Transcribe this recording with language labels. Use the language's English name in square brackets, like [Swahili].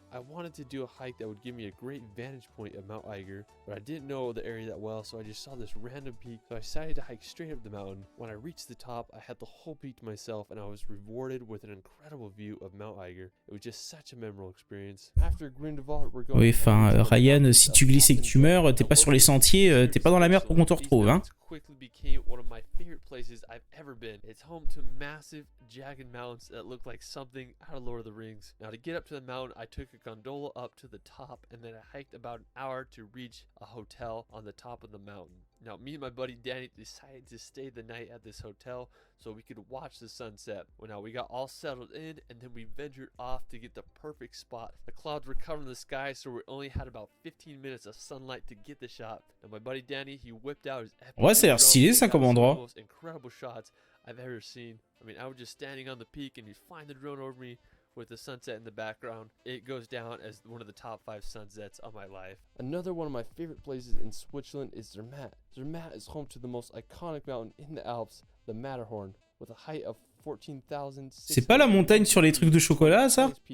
[English] I wanted to do a hike that would give me a great vantage point of Mount Eiger, but I didn't know the area that well, so I just saw this random peak, so I decided to hike straight up the mountain. When I reached the top, I had the whole peak to myself, and I was rewarded with an incredible view of Mount Eiger. It was just such a memorable experience. After Grindelwald, we're going. [French] Oui, enfin, Ryan, si tu glisses et que tu meurs, t'es pas sur les sentiers, t'es pas dans la merde pour qu'on te retrouve, hein. [English] Quickly became one of my favorite places I've ever been. It's home to massive, jagged mountains that look like something out of Lord of the Rings. Now, to get up to the mountain, I took a gondola up to the top, and then I hiked about an hour to reach a hotel on the top of the mountain. Now, me and my buddy Danny decided to stay the night at this hotel so we could watch the sunset. Well, now we got all settled in, and then we ventured off to get the perfect spot. The clouds were covering the sky, so we only had about 15 minutes of sunlight to get the shot. And my buddy Danny, he whipped out his epic [French] ouais, ça a l'air stylé ça comme endroit. [English] Most incredible shots I've ever seen. I mean, I was just standing on the peak, and he'd flying the drone over me with the sunset in the background. It goes down as one of the top 5 sunsets of my life. Another one of my favorite places in Switzerland is Zermatt. Zermatt is home to the most iconic mountain in the Alps, the Matterhorn, with a height of 14,000. [French] C'est pas la montagne sur les trucs de chocolat, ça?